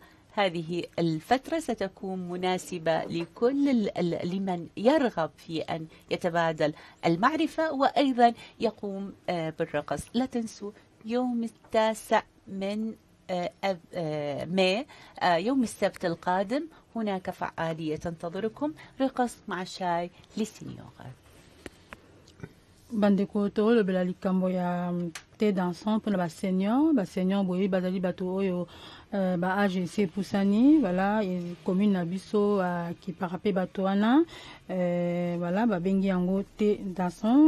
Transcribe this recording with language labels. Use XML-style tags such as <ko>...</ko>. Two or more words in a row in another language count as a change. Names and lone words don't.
<ar>هذه الفترة ستكون مناسبة لكل لمن يرغب في أن يتبادل المعرفة وأيضا يقوم بالرقص. لا تنسوا يوم 9 من مايو يوم السبت القادم هناك فعالية تنتظركم، رقص مع شاي للسنيور.</ar> <ln>bandeko tolobela likambo ya</ln> <fr>te dansant</fr> <ln>mpona basenior boye bazali bato oyo ba age esi epusani, voilà, commune na biso akipaka mpe bato wana, voilà, babengi yango</ln> <fr>te dansant.</fr>